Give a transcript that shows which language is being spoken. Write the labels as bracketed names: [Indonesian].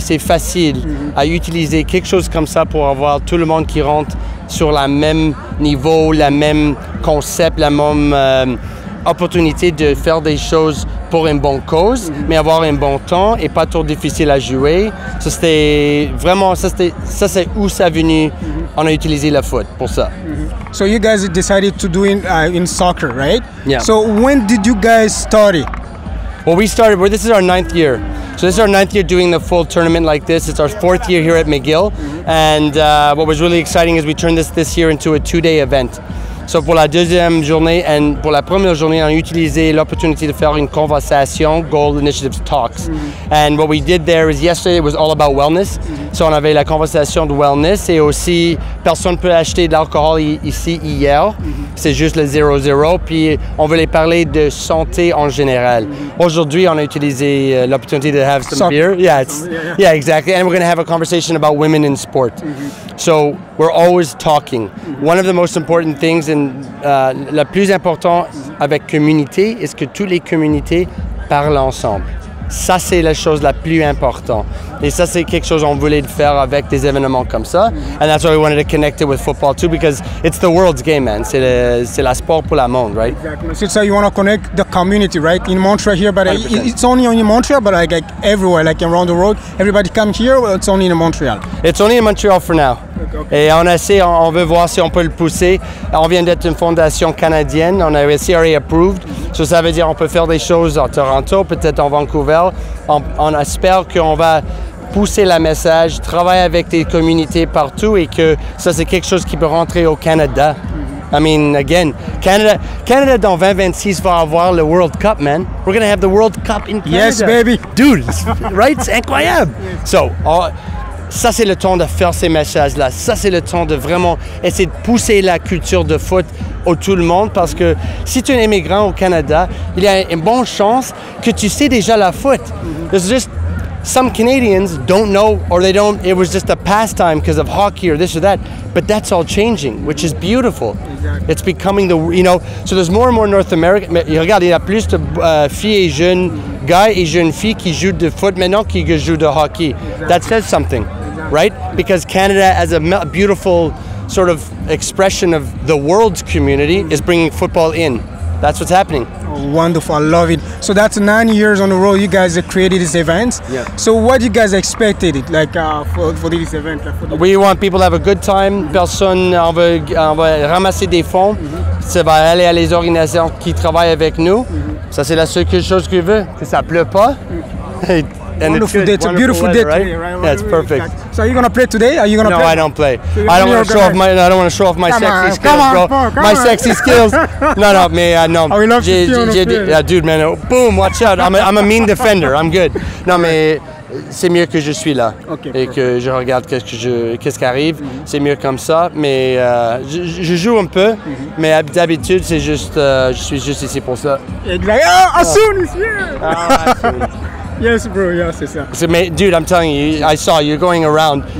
[French] C'est facile à utiliser quelque chose comme ça pour avoir tout le monde qui rentre sur le même niveau, le même concept, la même opportunité de faire des choses pour une bonne cause, mais avoir un bon temps et pas trop difficile à jouer. Ça, c'était vraiment, ça c'est où ça est venu. On a utilisé le foot pour ça. [English] So you guys decided to do in soccer, right? Yeah. So when did you guys start it? Well, we started, this is our 9th year. So this is our 9th year doing the full tournament like this. It's our 4th year here at McGill. And what was really exciting is we turned this year into a 2-day event. [French] So pour la deuxième journée et pour la première journée, on a utilisé l'opportunité de faire une conversation, Goal Initiative Talks. [English] And what we did there is yesterday it was all about wellness. [French] So on avait la conversation de wellness et aussi personne ne peut acheter de l'alcool ici hier. C'est juste le 0-0. Puis on voulait parler de santé en général. Aujourd'hui, on a utilisé l'opportunité de [English] have some beer. Yeah, exactly. And we're going to have a conversation about women in sport. So we're always talking. One of the most important things [French] le plus important avec communauté est que toutes les communautés parlent ensemble. Ça, c'est la chose la plus importante. Et ça, c'est quelque chose qu'on voulait faire avec des événements comme ça. [English] And that's why we wanted to connect it with football too, because it's the world's game, man. [French] C'est la sport pour le monde, right? [English] Exactly. So you want to connect the community, right? In Montreal here, but 100%. It's only in Montreal, but like everywhere, like around the world. Everybody come here, or it's only in Montreal? It's only in Montreal for now. [French] Okay. Et on veut voir si on peut le pousser. On vient d'être une fondation canadienne, on est CRA approved. So ça veut dire qu'on peut faire des choses à Toronto, peut-être en Vancouver. On espère qu'on va pousser le message, travailler avec des communautés partout et que ça c'est quelque chose qui peut rentrer au Canada. [English] I mean, again, Canada [French] dans 2026 va avoir le [English] World Cup, man. We're going to have the World Cup in Canada. Yes, baby. Dude, right? [French] C'est incroyable. So, ça c'est le temps de faire ces messages-là. Ça c'est le temps de vraiment essayer de pousser la culture de foot au tout le monde parce que si tu es un immigrant au Canada, il y a une bonne chance que tu sais déjà la foot. [English] There's just some Canadians don't know or they don't, it was just a pastime because of hockey or this or that, but that's all changing, which is beautiful. Exactly. It's becoming so there's more and more North American, [French] mais regarde, il y a plus de filles et jeunes gars et jeunes filles qui jouent de foot maintenant qui jouent de hockey. Exactly. [English] That says something, right? Because Canada as a beautiful sort of expression of the world's community is bringing football in. That's what's happening. Oh, wonderful, I love it. So that's 9 years on the road. You guys have created this event. Yeah. So what you guys expected for this event? We want people to have a good time. [French] Personne, on va ramasser des fonds. Ça va aller à les organisations qui travaillent avec nous. Ça c'est la seule chose que je veux, que ça pleut pas. [English] And wonderful day. It's a beautiful day today, right? Yeah, it's perfect. Exactly. So are you gonna play today? Are you gonna play? No, I don't play. I don't want to show off my. I don't want to show off my sexy skills, bro. My sexy skills. No, mais no. I would love to see you on the field. Yeah, dude, man. Boom, watch out. I'm a mean defender. I'm good. [French] No, mais c'est mieux que je suis là et que je regarde qu'est-ce qui arrive. C'est mieux comme ça. Mais je joue un peu, mais d'habitude c'est juste, je suis juste ici pour ça. [English] Exactly. Asun is here. Yes, bro, yeah, [French] c'est ça. [English] Dude, I'm telling you, I saw you're going around.